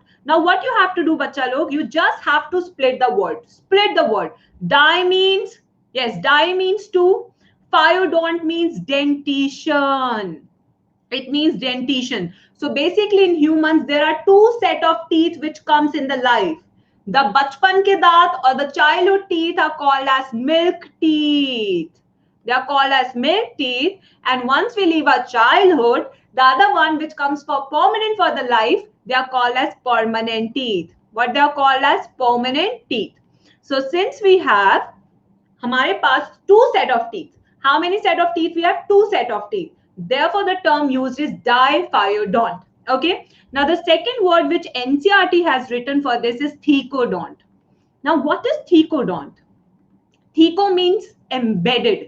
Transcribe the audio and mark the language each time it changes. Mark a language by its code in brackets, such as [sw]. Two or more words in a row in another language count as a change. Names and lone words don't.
[en] Now what you have to do, [hi] बच्चा लोग, [en] you just have to split the word. Split the word. Di means, yes, di means two. Phyodont means dentition. It means dentition. So basically in humans, there are two set of teeth which comes in the life. The [hi] बचपन के दांत [en] or the childhood teeth are called as milk teeth. They are called as milk teeth. And once we leave our childhood, the other one which comes for permanent for the life, they are called as permanent teeth. What they are called as permanent teeth. So since we have [hi] हमारे पास [en] two set of teeth. How many set of teeth we have? 2 set of teeth. Therefore, the term used is diphyodont. Okay. Now, the second word which NCERT has written for this is thecodont. Now, what is thecodont? Theco means embedded.